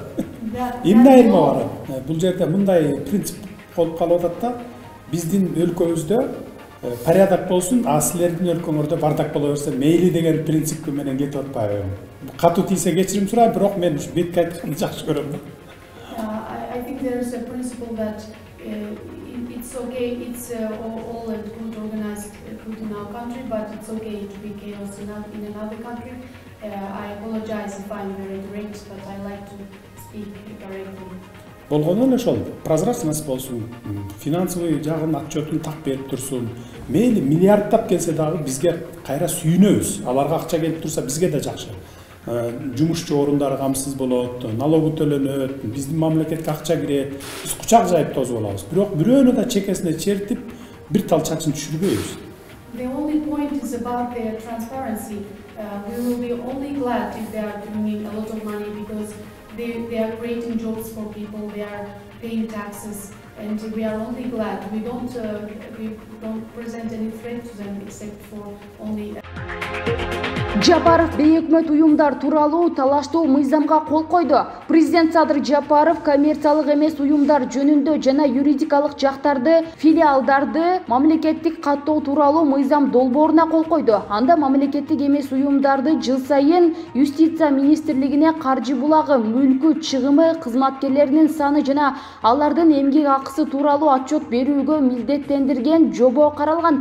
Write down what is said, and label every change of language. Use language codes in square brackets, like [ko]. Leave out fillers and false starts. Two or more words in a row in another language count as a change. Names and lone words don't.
[ky] Эмне айырма бар? Бул жерде мындай принцип болуп калып атат да, биздин өлкөбүздө порядок болсун, а силердин өлкөңөрдө бардак боло берсе мейли деген принцип менен кетип атпайбы? Катуу тийсе кечирим сурайм, бирок мен ушу бетке айтканды жакшы көрөм да. [en] I think there is a principle that it's okay, it's all good organized good in our country, but it's okay to be chaos in another country. I apologize if I'm very direct, but I like to speak directly. [ky] Болгону эле ошол прозрачность болсун, финансовый жагын отчетун так берип турсун. Мейли миллиарддап келсе дагы бизге кайра сүйүнөбүз. Аларга акча келип турса бизге да жакшы. Жумушчу орундары камсыз болот, налогу төлөнөт, биздин мамлекетке акча кирет, биз кучак жайып тосуп алабыз. Бирок бирөөнү да чекесине чертип, бир тал чачын түшүрбөйбүз. [en] The only point is about their transparency. We will be only glad if they are bringing a lot of money because they are creating jobs for people, they are paying taxes, and we are only glad. We don't present any threat to them except for only. [ky] Жапаров бейөкмөт уюмдар тууралуу талаштуу мыйзамга кол койду. Президент Садыр Жапаров коммерциялык эмес уюмдар жөнүндө жана юридикалык жактарды, филиалдарды мамлекеттик каттоо тууралуу мыйзам долбооруна кол койду. Анда мамлекеттик эмес уюмдарды жыл сайын Юстиция министрлигине каржы булагы, мүлкү, чыгымы, кызматкерлеринин саны жана алардын эмгек акысы тууралуу отчет берүүгө милдеттендирген жобо каралган.